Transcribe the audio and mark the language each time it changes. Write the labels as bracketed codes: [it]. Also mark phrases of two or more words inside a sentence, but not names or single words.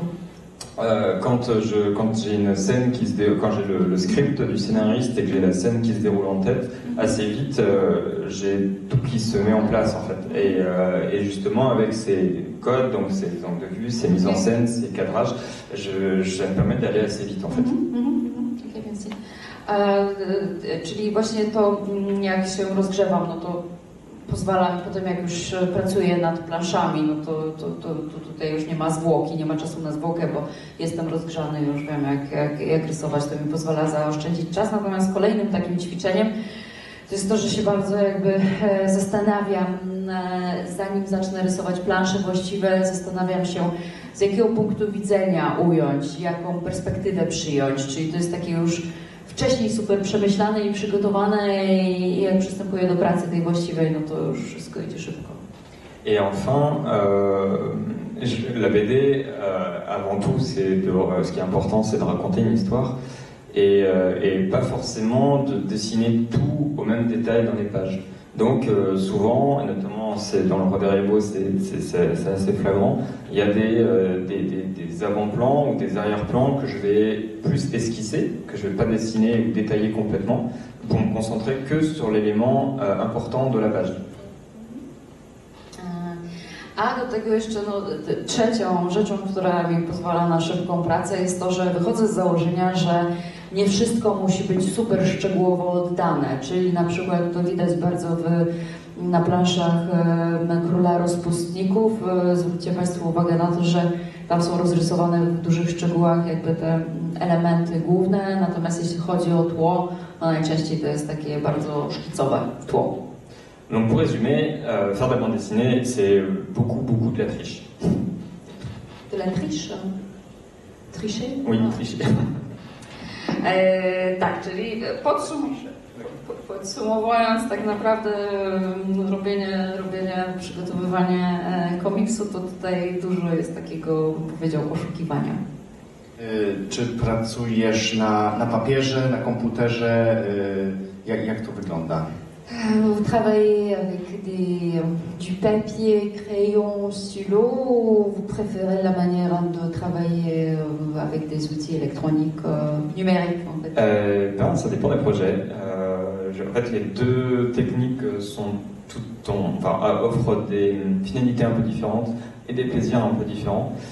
[fr] Quand j'ai une scène quand j'ai le script du scénariste et que j'ai la scène qui se déroule en tête, assez vite j'ai tout qui se met en place en fait. Et justement avec ces codes, donc ces angles de vue, ces mises en scène, ces cadrages, ça me permet d'aller assez vite en fait. Okay, merci. [pl] Czyli właśnie to, jak się rozgrzewam, no to pozwala mi potem, jak już pracuję nad planszami, no to tutaj już nie ma zwłoki, nie ma czasu na zwłokę, bo jestem rozgrzany, już wiem jak rysować, to mi pozwala zaoszczędzić czas. Natomiast kolejnym takim ćwiczeniem to jest to, że się bardzo jakby zastanawiam zanim zacznę rysować plansze właściwe, zastanawiam się, z jakiego punktu widzenia ująć, jaką perspektywę przyjąć, czyli to jest takie już wcześniej super przemyślane i przygotowane i jak przystępuję do pracy tej właściwej, no to już wszystko idzie szybko. [fr] Et enfin, la BD, avant tout, ce qui est important, c'est de raconter une histoire et pas forcément de dessiner tout au même détail dans les pages. Donc souvent, et notamment dans le Roi des Ribauds, c'est assez flagrant, il y a des avant-plans ou des arrière-plans que je vais plus esquisser, que je ne vais pas dessiner ou détailler complètement, pour me concentrer que sur l'élément important de la page. [pl] A do tego jeszcze trzecią rzeczą, która mi pozwala na szybką pracę, jest to, że wychodzę z założenia, że nie wszystko musi być super szczegółowo oddane, czyli na przykład to widać bardzo na planszach Króla Rozpustników. Zwróćcie Państwo uwagę na to, że tam są rozrysowane w dużych szczegółach jakby te elementy główne, natomiast jeśli chodzi o tło, no najczęściej to jest takie bardzo szkicowe tło. [fr] Donc pour résumer, faire de la bande dessinée, c'est beaucoup de la triche. De la triche? Tricher? Oui, tricher. [pl] Tak, czyli podsumowując tak naprawdę robienie, przygotowywanie komiksu, to tutaj dużo jest takiego, powiedział, oszukiwania. Czy pracujesz na papierze, na komputerze? Jak to wygląda? [fr] Vous travaillez avec du papier, crayon, stylo, ou vous préférez la manière de travailler avec des outils électroniques, numériques en fait? Ça dépend des projets. En fait, les deux techniques offrent des finalités un peu différentes et des plaisirs un peu différents.